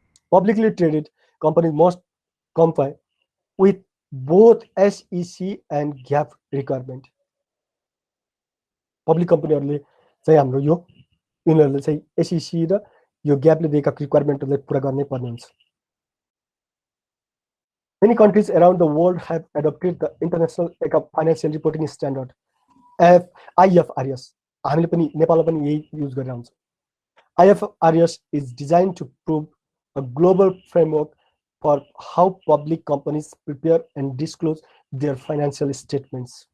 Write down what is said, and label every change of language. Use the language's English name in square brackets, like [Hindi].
[English] Publicly traded companies must comply with both SEC and gap requirement. [Nepali] Public companyहरूले चाहिँ हाम्रो यो यिनीहरूले चाहिँ SEC र यो ग्यापले दिएका रिक्वायरमेन्टहरूलाई पुरा गर्नै पर्ने हुन्छ। [English] Many countries around the world have adopted the International Financial Reporting Standard IFRS. [Nepali] हामीले पनि नेपालमा पनि यही युज गरेर हुन्छ। [English] IFRS is designed to prove a global framework for how public companies prepare and disclose their financial statements.